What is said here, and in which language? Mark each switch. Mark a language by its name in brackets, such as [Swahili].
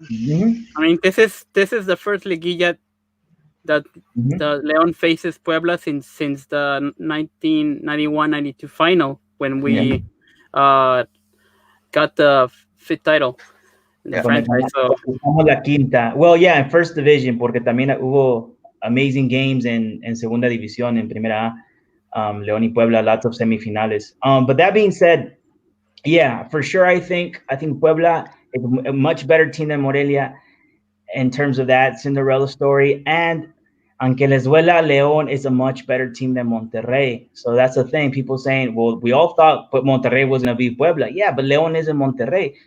[English] Mm-hmm. I mean, this is the first liguilla that Mm-hmm. the Leon faces Puebla since the 1991-92 final when Yeah. we uh got the fifth title in the Yeah. franchise. So [Spanish] Estamos la quinta. [English] Well, yeah, [Spanish] en First Division, porque también hubo [English] amazing games [Spanish] en Segunda División, en Primera A. [English] León y Puebla, lots of semifinales. But that being said, yeah, for sure, I think Puebla is a much better team than Morelia. in terms of that Cinderella story. And [Spanish] aunque les duela, [English] León is a much better team than Monterrey. So that's the thing. People saying, well, we all thought but Monterrey was going to beat Puebla. Yeah, but León isn't Monterrey.